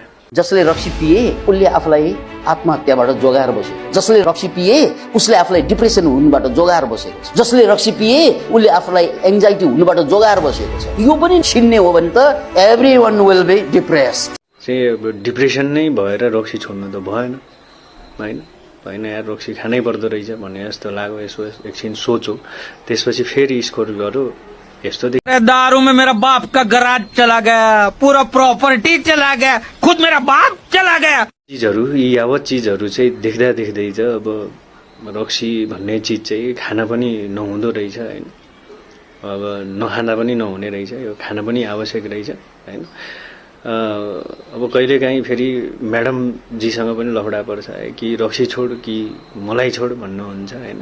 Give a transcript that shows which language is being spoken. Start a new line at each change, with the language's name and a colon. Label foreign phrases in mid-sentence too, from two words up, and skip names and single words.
Nepali: जसले रक्सी पिए उसले आफूलाई आत्महत्याबाट जोगाएर बस्यो, जसले रक्सी पिए उसले आफूलाई डिप्रेसन हुनुबाट जोगाएर बसेको छ, जसले रक्सी पिए उसले आफूलाई एङ्जाइटी हुनुबाट जोगाएर बसेको छ। यो पनि छिन्ने हो भने त
English: everyone will be depressed.
Nepali: चाहिँ अब डिप्रेसन नै भएर रक्सी छोड्नु त भएन होइन, होइन यार रक्सी खानै पर्दो रहेछ भन्ने जस्तो लाग्यो। यसो एकछिन सोचो, त्यसपछि फेरि स्कोर गरौँ। यस्तो
Hindi: दारू में मेरा बाप का गराज चला गया, पूरा प्रॉपर्टी चला गया, खुद मेरा बाप चला गया।
Nepali: चिजहरू यी यावत चिजहरू चाहिँ देख्दा देख्दै चाहिँ अब रक्सी भन्ने चिज चाहिँ खान पनि नहुँदो रहेछ होइन। अब नखाँदा पनि नहुने रहेछ, यो खान पनि आवश्यक रहेछ होइन। अब कहिलेकाहीँ फेरि म्याडमजीसँग पनि लफडा पर्छ कि रक्सी छोड कि मलाई छोड भन्नुहुन्छ होइन।